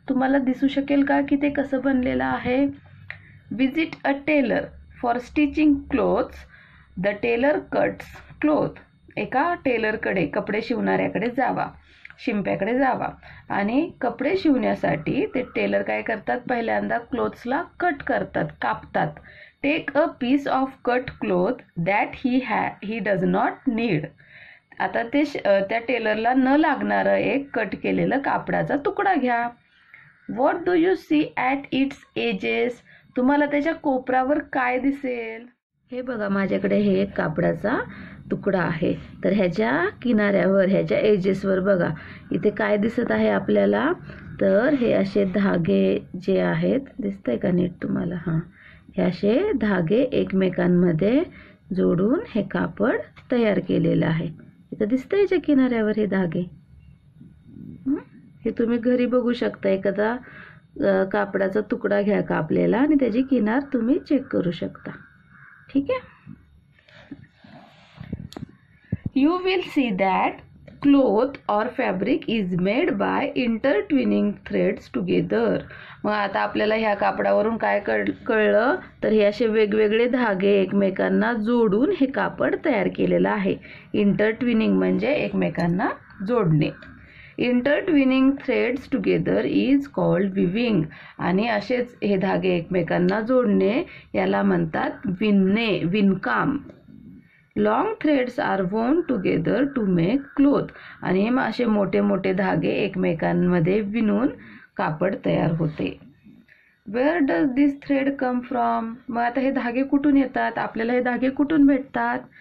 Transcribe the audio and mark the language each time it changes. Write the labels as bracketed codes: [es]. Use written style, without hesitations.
[mr] तुम्हाला दिसू शकेल का की ते कसं बनलेलं आहे? [en] Visit a tailor for stitching clothes. The tailor cuts cloth. [mr] एका टेलरकडे, कपडे शिवणाऱ्याकडे जावा, शिंप्याकडे जावा, आणि कपडे शिवण्यासाठी ते टेलर काय करतात? पहिल्यांदा क्लोथ्सला कट करतात, कापतात. [en] Take a piece of cut cloth that he does not need. [mr] आता त्या टेलरला न लागणारं एक कट केलेलं कापडाचा तुकडा घ्या. [en] What do you see at its edges? [mr] तुम्हाला त्याच्या कोपरावर काय दिसेल? हे बघा, माझ्याकडे हे एक कापडाचा तुकडा आहे. तर ह्याच्या किनाऱ्यावर, ह्याच्या एजेसवर बघा, इथे काय दिसत आहे आपल्याला? तर हे असे धागे जे आहेत, दिसतंय का नीट तुम्हाला? हां, हे असे धागे एकमेकांमध्ये जोडून हे कापड तयार केलेलं आहे. इथं दिसतंय ह्याच्या किनाऱ्यावर हे धागे. हे तुम्ही घरी बघू शकता. एखादा कापडाचा तुकडा घ्या कापलेला आणि त्याची किनार तुम्ही चेक करू शकता. ठीक आहे. [en] You will see that cloth or fabric is made by intertwining threads together. [mr] मग आता आपल्याला ह्या कापडावरून काय कळलं? तर हे असे वेगवेगळे धागे एकमेकांना जोडून हे कापड तयार केलेलं आहे. इंटरट्विनिंग म्हणजे एकमेकांना जोडणे. [en] Intertwining threads together is called weaving. [mr] आणि असेच हे धागे एकमेकांना जोडणे याला म्हणतात विणणे, विणकाम. [en] Long threads are woven together to make cloth. [mr] आणि मग असे मोठे मोठे धागे एकमेकांमध्ये विणून कापड तयार होते. [en] Where does this thread come from? [mr] मग आता हे धागे कुठून येतात? आपल्याला हे धागे कुठून भेटतात?